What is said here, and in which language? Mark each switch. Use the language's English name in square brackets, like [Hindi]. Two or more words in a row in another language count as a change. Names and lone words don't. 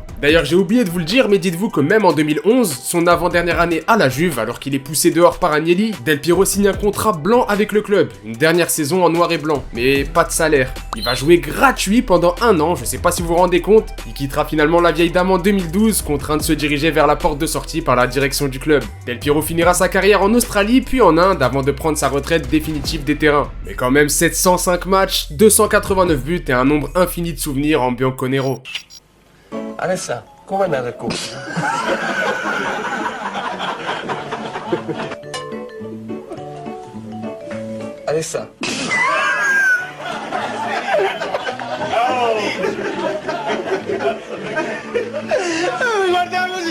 [French] D'ailleurs j'ai oublié de vous le dire, mais dites-vous que même en 2011, son avant-dernière année à la Juve, alors qu'il est poussé dehors par Agnelli, Del Piero signe un contrat blanc avec le club. Une dernière saison en noir et blanc, mais pas de salaire. Il va jouer gratuit pendant 1 an, je sais pas si vous vous rendez compte. Il quittera finalement la vieille dame en 2012, contraint de se diriger vers la porte de sortie par la direction du club. Del Piero finira sa carrière en Australie puis en Inde avant de prendre sa retraite définitive des terrains. Mais quand même 705 matchs, 289 buts et un nombre infini de souvenirs en bianconero. [Italian] Alessa, come è nata il cuore? Alessa. Guardiamo così.